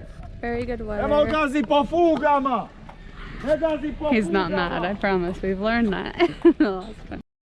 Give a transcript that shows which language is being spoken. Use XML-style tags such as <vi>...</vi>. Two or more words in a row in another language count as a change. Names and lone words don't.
<en>Very good</en> <hr>Nemoj</hr> <en>weather.</en> <hr>gazi po fugama! Ne gazi po</hr> <en>He's not</en> <hr>fugama!</hr> <en>mad, I promise. We've learned that.</en>